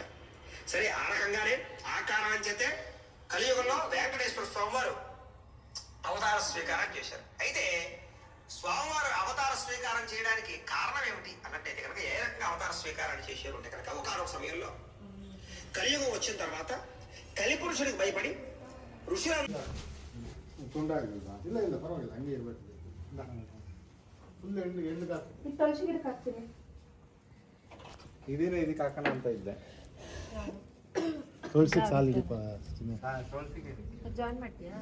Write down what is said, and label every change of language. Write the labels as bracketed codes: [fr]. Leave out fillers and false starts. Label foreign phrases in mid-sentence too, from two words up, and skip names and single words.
[te] సరే, ఆ రకంగానే ఆ కారణం చేతే కలియుగంలో వెంకటేశ్వర స్వామి వారు అవతార స్వీకారం చేశారు. అయితే స్వామివారు అవతార స్వీకారం చేయడానికి కారణం ఏమిటి అన్నట్టయితే కనుక ఏ రకంగా అవతార స్వీకారాన్ని చేశారు అంటే కనుక ఒకనొక సమయంలో కలియుగం వచ్చిన తర్వాత కలిపురుషుడికి భయపడి ఋషులందరూ [kn] ಇಲ್ಲ ಇಲ್ಲ ಪರವಾಗಿಲ್ಲ ಹಂಗೆ ಇರ್ಬೇಕು. [en] full end [kn] ಹಾಕ್ತೀನಿ. ಇದೇನೇ ಇದಕ್ಕೆ ಹಾಕೋಣ ಅಂತ ಇದ್ದೆ. ತುಳಸಿ ಸಾಲಿಗೆ ತುಳಸಿಗೆ ಜಾಯಿನ್ ಮಾಡ್ತೀಯಾ?